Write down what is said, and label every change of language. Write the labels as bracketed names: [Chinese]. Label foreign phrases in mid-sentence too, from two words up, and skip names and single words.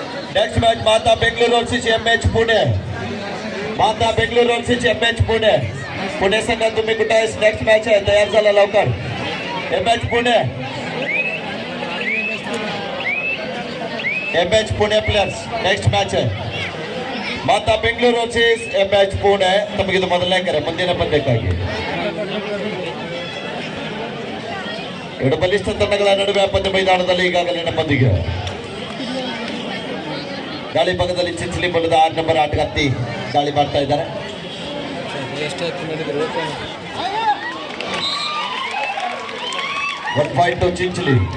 [English] Next match Mata Bengaluru versus MH Pune. Mata Bengaluru versus MH Pune. [Marathi] पुणे संघ तुम्ही कुठे आहे? [English] next match [Marathi] आहे, तयार झाला लवकर. एमएच पुणे. [English] MH Pune players next match है. Mata Bengaluru versus MH Pune. [Kannada] तಮಗೆ ಇದು ಮೊದಲನೇ ಕರೆ ಮುಂದಿನ ಪಂದ್ಯಕ್ಕಾಗಿ. ಎರಡು ಬಲಿಷ್ಠ ತಂಡಗಳ ನಡುವೆ ಪಂದ್ಯ ಮೈದಾನದಲ್ಲಿ ಈಗಾಗಲೇ ಪಂದ್ಯ. ಗಾಳಿ ಭಾಗದಲ್ಲಿ ಚಿಂಚಲಿ ಬಲದ 6 ನಂಬರ್ ಆಟಗಾರ್ತಿ ಗಾಳಿ ಮಾಡ್ತಾ ಇದ್ದಾರೆ. [English] One point to Chinchali.